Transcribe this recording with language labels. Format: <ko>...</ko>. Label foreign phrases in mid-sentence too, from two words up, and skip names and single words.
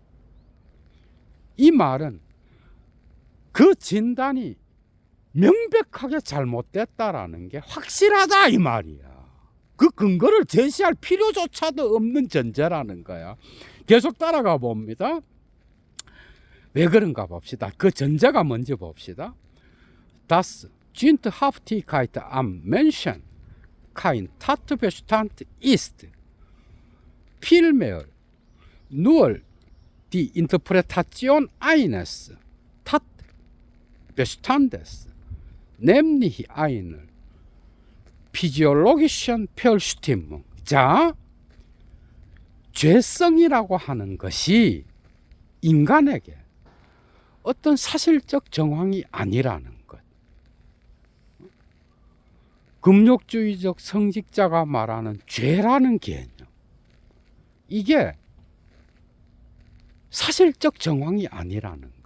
<ko>이 말은 그 진단이 명백하게 잘못됐다라는 게 확실하다, 이 말이야. 그 근거를 제시할 필요조차도 없는 전제라는 거야. 계속 따라가 봅니다. 왜 그런가 봅시다. 그 전제가 뭔지 봅시다.</ko> <de>Das Sündhaftigkeit am Menschen kein Tatbestand ist, vielmehr nur die Interpretation eines Tatbestandes, nämlich einer physiologischen Bestimmung.</de> <ko>자, 죄성이라고 하는 것이 인간에게 어떤 사실적 정황이 아니라는 것. 금욕주의적 성직자가 말하는 죄라는 개념, 이게 사실적 정황이 아니라는 거.</ko>